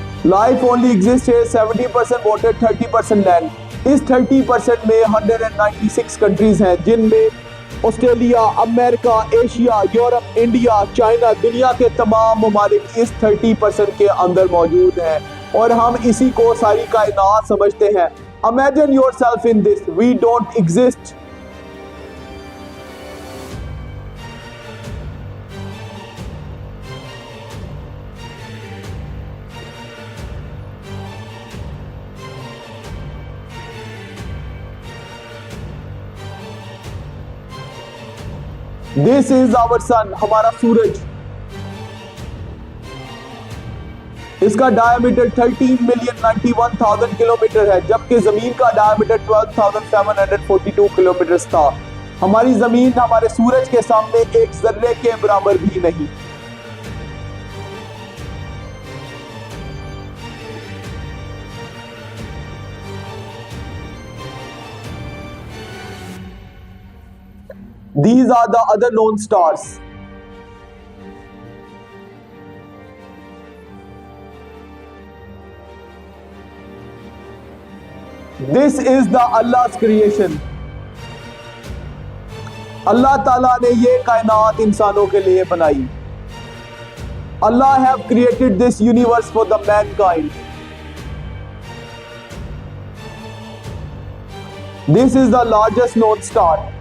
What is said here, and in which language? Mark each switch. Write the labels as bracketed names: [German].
[English] Life only exists here. 70% water, 30% land. [Urdu] اس 30% میں 196 countries ہیں، جن میں آسٹریلیا، امریکہ، ایشیا، یورپ، انڈیا، چائنا، دنیا کے تمام ممالک اس 30% کے اندر موجود ہیں، اور ہم اسی کو ساری کائنات سمجھتے ہیں. [English] Imagine yourself in this. We don't exist. This is our sun، [Urdu] ہمارا سورج. اس کا ڈائیمیٹر 13,091,000 کلومیٹر ہے، جبکہ زمین کا ڈائیمیٹر 12,742 کلومیٹر تھا. ہماری زمین ہمارے سورج کے سامنے ایک ذرے کے برابر بھی نہیں. [English] These are the other known stars. This is the Allah's creation. [Urdu] اللہ تعالیٰ نے یہ کائنات انسانوں کے لیے بنائی. [English] Allah have created this universe for the mankind. This is the largest known star.